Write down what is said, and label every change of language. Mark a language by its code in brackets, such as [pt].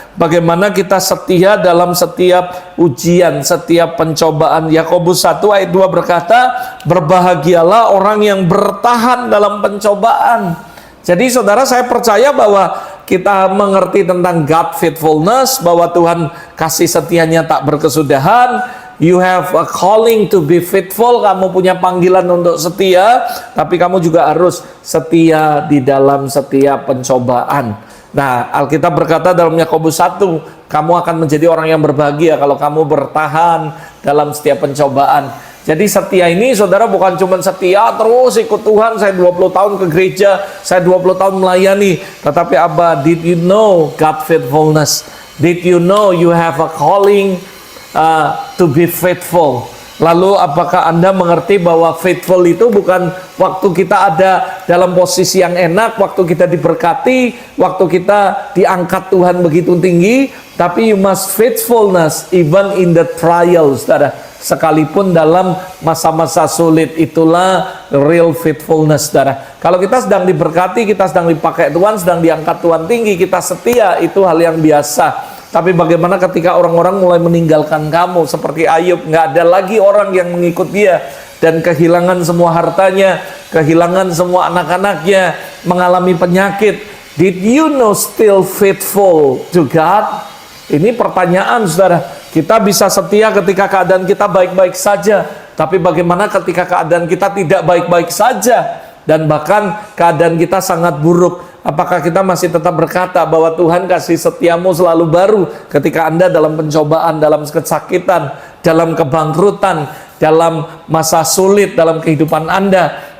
[id] Bagaimana kita setia dalam setiap ujian, setiap pencobaan. Yakobus 1 ayat 2 berkata, berbahagialah orang yang bertahan dalam pencobaan. Jadi saudara, saya percaya bahwa kita mengerti tentang God faithfulness, bahwa Tuhan kasih setianya tak berkesudahan. [en] You have a calling to be faithful. [id] Kamu punya panggilan untuk setia, tapi kamu juga harus setia di dalam setiap pencobaan. Nah, Alkitab berkata dalam Yakobus 1, kamu akan menjadi orang yang berbahagia kalau kamu bertahan dalam setiap pencobaan. Jadi setia ini, saudara, bukan cuma setia terus ikut Tuhan, saya 20 tahun ke gereja, saya 20 tahun melayani. Tetapi apa? [en] Did you know God faithfulness? Did you know you have a calling to be faithful? [id] Lalu apakah Anda mengerti bahwa faithful itu bukan waktu kita ada dalam posisi yang enak, waktu kita diberkati, waktu kita diangkat Tuhan begitu tinggi, tapi [en] you must faithfulness even in the trials, [id] saudara. Sekalipun dalam masa-masa sulit, itulah real faithfulness, saudara. Kalau kita sedang diberkati, kita sedang dipakai Tuhan, sedang diangkat Tuhan tinggi, kita setia, itu hal yang biasa. Tapi bagaimana ketika orang-orang mulai meninggalkan kamu, seperti Ayub, nggak ada lagi orang yang mengikut dia, dan kehilangan semua hartanya, kehilangan semua anak-anaknya, mengalami penyakit. [en] Did you know still faithful to God? [id] Ini pertanyaan, saudara. Kita bisa setia ketika keadaan kita baik-baik saja, tapi bagaimana ketika keadaan kita tidak baik-baik saja, dan bahkan keadaan kita sangat buruk? Apakah kita masih tetap berkata bahwa Tuhan kasih setiamu selalu baru ketika Anda dalam pencobaan, dalam kesakitan, dalam kebangkrutan, dalam masa sulit dalam kehidupan Anda?